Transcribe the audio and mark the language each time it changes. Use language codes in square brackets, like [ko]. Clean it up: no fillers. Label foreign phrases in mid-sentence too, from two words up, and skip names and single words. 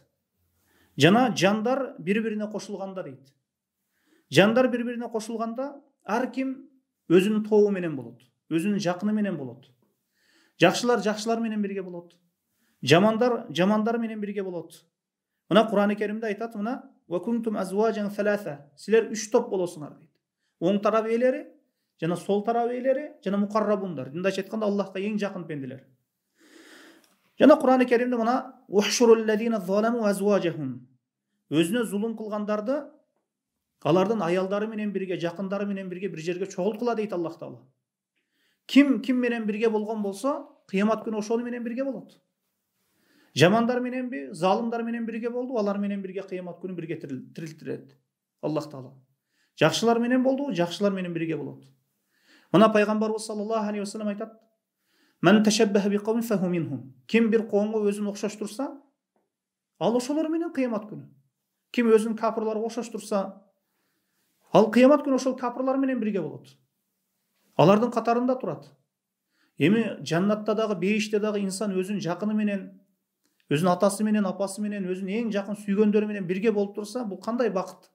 [ky] Жана жандар бири-бирине кошулганда дейт. Жандар бири-бирине кошулганда ар ким өзүнүн тобу менен болот. Өзүнүн жакыны менен болот. Жакшылар жакшылар менен бирге болот. Жамандар жамандар менен бирге болот. Мына Кур'ан-ы Керимде айтат, мына [ar] وكنتم أزواجا ثلاثة. [ky] Силер 3 топ болосуңар дейт. Оң тарап ээлери, жана сол тарап ээлери, жана мукаррабундар. Мындайча айтканда Аллахка эң жакын пенделер. Жана Кур'ан-ы Керимде мына [ar] احشروا الذين ظلموا أزواجهم. [ky] Өзүнө зулум кылгандарды алардын аялдары менен бирге, жакындары менен бирге бир жерге чогулткула дейт Аллах Таала. Ким менен бирге болгон болсо, кыямат күнү ошол менен бирге болот. Жамандар мененби, залымдар менен бирге болду, алар менен бирге кыямат күнү бирге тирилтирет Аллах Таала. Жакшылар менен болду, жакшылар менен бирге болот. Мына пайгамбарыбыз [ar] صلى الله عليه وسلم [ky] айтат: [ar] "من تشبه بقوم فهو منهم." [ky] Ким бир коомго өзүн окшоштурса, ал ошолор менен кыямат күнү. Ким өзүн капырларга окшоштурса, ал кыямат күнү ошол капырлар менен бирге болот. Алардын катарында турат. Эми жаннатта дагы, бейиште дагы инсан өзүнүн жакыны менен, өзүнүн атасы менен, апасы менен, өзүнүн эң жакын сүйгөндөрү менен бирге болуп турса, бул кандай бакыт?